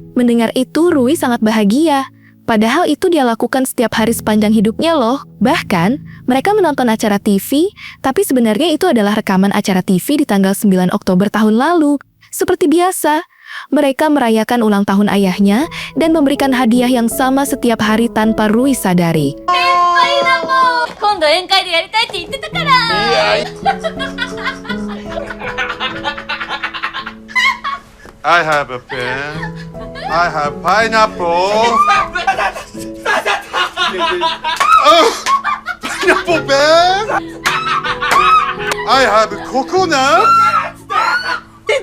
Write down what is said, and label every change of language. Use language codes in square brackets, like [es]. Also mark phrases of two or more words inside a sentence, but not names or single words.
[id] Mendengar itu Rui sangat bahagia, padahal itu dia lakukan setiap hari sepanjang hidupnya loh. Bahkan, mereka menonton acara TV, tapi sebenarnya itu adalah rekaman acara TV di tanggal 9 Oktober tahun lalu. Seperti biasa, mereka merayakan ulang tahun ayahnya dan memberikan hadiah yang sama setiap hari tanpa Rui sadari. [ja] 今度宴会でやりたいって言ってたから。 [en] I have a pen. I have pineapple. Pineapple pen. I have coconut.